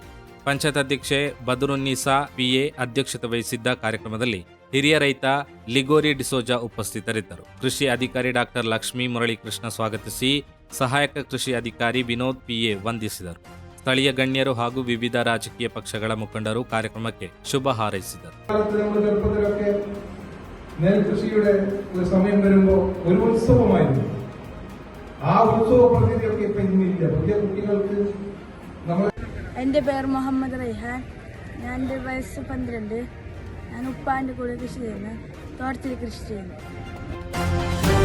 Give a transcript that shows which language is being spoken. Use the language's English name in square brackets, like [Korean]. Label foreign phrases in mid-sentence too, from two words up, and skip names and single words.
[Kannada] ಪಂಚಾಯತ್ ಅಧ್ಯಕ್ಷೆ ಬದರುನ್ನೀಸಾ ಪಿಎ ಅಧ್ಯಕ್ಷತೆ ವಹಿಸಿದ್ದ ಕಾರ್ಯಕ್ರಮದಲ್ಲಿ ಹಿರಿಯ ರೈತ ಲಿಗೋರಿ ಡಿಸೋಜಾ ಉಪಸ್ಥಿತರಿದ್ದರು. ಕೃಷಿ ಅಧಿಕಾರಿ ಡಾಕ್ಟರ್ ಲಕ್ಷ್ಮೀ ಮುರಳೀಕೃಷ್ಣ ಸ್ವಾಗತಿಸಿ ಸಹಾಯಕ ಕೃಷಿ ಅಧಿಕಾರಿ ವಿನೋದ್ ಪಿಎ ವಂದಿಸಿದರು. ಸ್ಥಳೀಯ ಗಣ್ಯರು ಹಾಗೂ ವಿವಿಧ ರಾಜಕೀಯ ಪಕ್ಷಗಳ ಮುಖಂಡರು ಕಾರ್ಯಕ್ರಮಕ್ಕೆ ಶುಭ ಹಾರೈಸಿದರು. [Malayalam] നെൽകൃഷിയുടെ ഒരു സമയം വരുമ്പോൾ ഒരു ഉത്സവമായിരുന്നു. ആ ഉത്സവ പ്രതീതിയൊക്കെ ഇപ്പൊ ഇന്നില്ല. പുതിയ കുട്ടികൾക്ക് നമ്മൾ. എൻ്റെ പേര് മുഹമ്മദ് റൈഹാൻ. എൻ്റെ വയസ്സ് 12. ഞാൻ ഉപ്പാൻ്റെ കൂടെ കൃഷി ചെയ്യുന്നു, തോട്ടത്തിൽ കൃഷി ചെയ്യുന്നു.